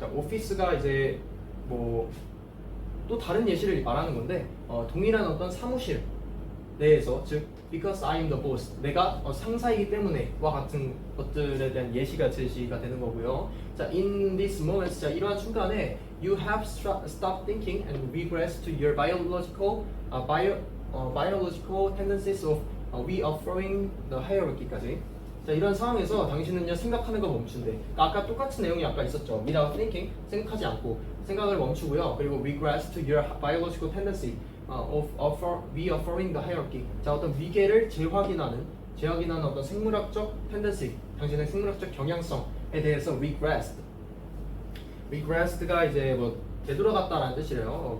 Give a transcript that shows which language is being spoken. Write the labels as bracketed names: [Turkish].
[Korean] 자, office가 이제 뭐 또 다른 예시를 말하는 건데 동일한 어떤 사무실 내에서, 즉 [English] because I am the boss, [Korean] 내가 상사이기 때문에와 같은 것들에 대한 예시가 제시가 되는 거고요. [English] 자, in this moment, [Korean] 자, 이러한 순간에 [English] you have stopped thinking and regress to your biological tendencies of reaffirming the hierarchy까지. [Korean] 자, 이런 상황에서 당신은요 생각하는 걸 멈춘대. 그러니까 아까 똑같은 내용이 아까 있었죠. [English] without thinking, [Korean] 생각하지 않고 생각을 멈추고요. [English] 그리고 regress to your biological tendency of reaffirming the hierarchy. [Korean] 자, 어떤 위계를 재확인하는 어떤 생물학적 tendency, 당신의 생물학적 경향성에 대해서 regressed가 이제 뭐 되돌아갔다라는 뜻이래요.